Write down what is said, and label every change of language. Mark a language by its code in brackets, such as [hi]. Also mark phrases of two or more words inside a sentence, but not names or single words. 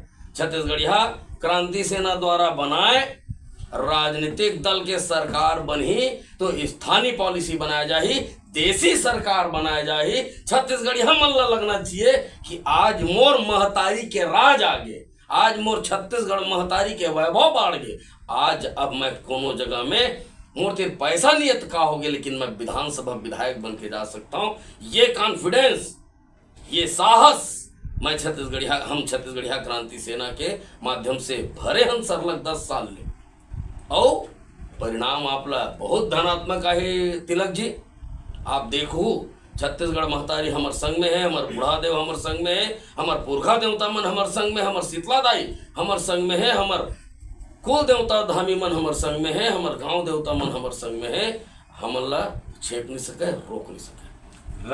[hne] छत्तीसगढ़िया क्रांति सेना द्वारा बनाए, राजनीतिक दल के सरकार बनी तो स्थानीय पॉलिसी बनाया जाही, देसी सरकार बनाया जाही। छत्तीसगढ़िया मन ला लगना चाहिए कि आज मोर महतारी के राज आगे, आज मोर छत्तीसगढ़ महतारी के वैभव बढ़ गए। आज अब मैं कोनो जगह में मोर तेरे पैसा नहीं का हो गया, लेकिन मैं विधानसभा विधायक बन के जा सकता हूँ। ये कॉन्फिडेंस, ये साहस मैं हम छत्तीसगढ़िया क्रांति सेना के माध्यम से भरे हम सरलग 10 साल ले, और परिणाम आपला बहुत धनात्मक है तिलक जी। आप देखो छत्तीसगढ़ महतारी हमर संग में है, हमर बूढ़ा देव हमर संग में है, हमर पुरखा देवता मन हमर संग में, हमर शीतला दाई हमर संग में है, हमर कुल देवता धामी मन हमर संग में है, हमर गांव देवता मन हमर संग में है। हमन ला छेक नहीं सके, रोक नहीं सके।